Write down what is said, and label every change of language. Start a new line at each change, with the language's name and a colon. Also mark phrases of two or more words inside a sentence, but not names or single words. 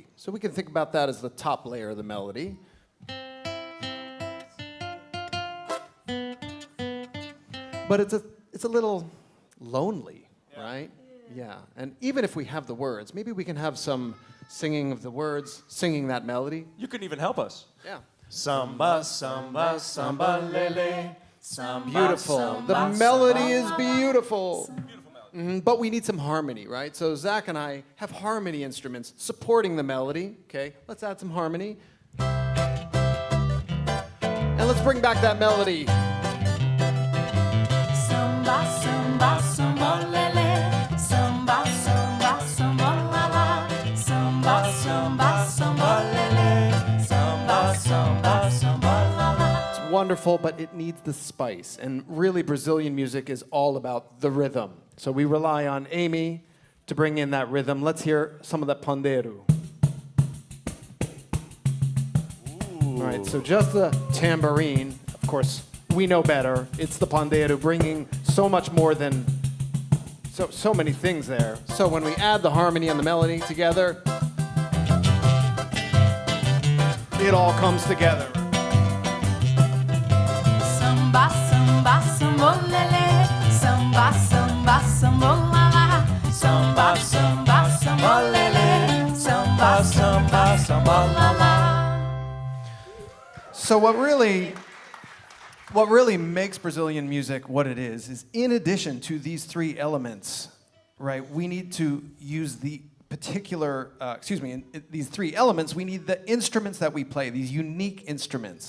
English: So we can think about that as the top layer of the melody. But it's a little lonely, right? Yeah. And even if we have the words, maybe we can have some singing of the words, singing that melody. You can even help us. Yeah. Samba, samba, samba lele. Samba, Beautiful. The melody is beautiful. Beautiful melody. But we need some harmony, right? So Zach and I have harmony instruments supporting the melody. Okay, let's add some harmony. And let's bring back that melody. Samba, samba, samba, lele. Samba, samba, samba, la la. Samba, samba, samba, lele. Samba, samba, samba, la la. It's wonderful, but it needs the spice. And really, Brazilian music is all about the rhythm. So we rely on Amy to bring in that rhythm. Let's hear some of that pandeiro. All right, so just the tambourine, of course, we know better. It's the pandeiro bringing so much more than so many things there. So when we add the harmony and the melody together, it all comes together. Samba, samba, samba, lele. Samba, samba, samba, la la. Samba, samba, samba, lele. Samba, samba, samba, la la. So what really makes Brazilian music what it is in addition to these three elements, right? We need to use the particular, in these three elements, we need the instruments that we play, these unique instruments.